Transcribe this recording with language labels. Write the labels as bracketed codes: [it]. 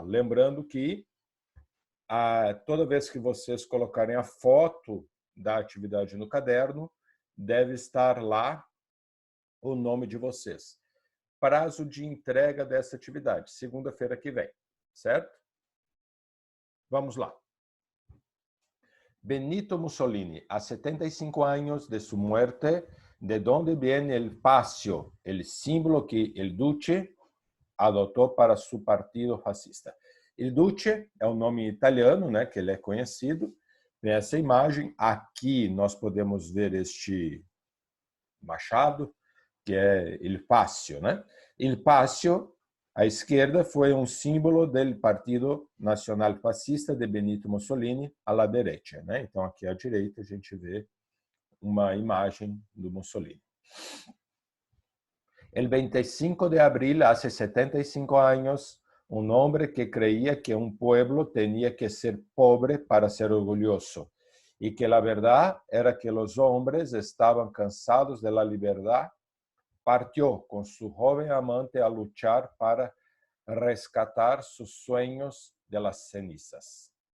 [pt] Lembrando que toda vez que vocês colocarem a foto da atividade no caderno, deve estar lá o nome de vocês. Prazo de entrega dessa atividade, segunda-feira que vem, certo? Vamos lá. [es] Benito Mussolini, a 75 años de su muerte, ¿de dónde viene el fascio, el símbolo que el Duce [pt] adotou para seu partido fascista? Il Duce é um nome italiano, né, que ele é conhecido. Nessa imagem, aqui nós podemos ver este machado, que é il Fascio, né? Il Fascio, à esquerda, foi um símbolo do Partido Nacional Fascista de Benito Mussolini, à direita, né? Então, aqui à direita, a gente vê uma imagem do Mussolini. [es] El 25 de abril, hace 75 años, un hombre que creía que un pueblo tenía que ser pobre para ser orgulloso y que la verdad era que los hombres estaban cansados de la libertad, partió con su joven amante a luchar para rescatar sus sueños de las cenizas.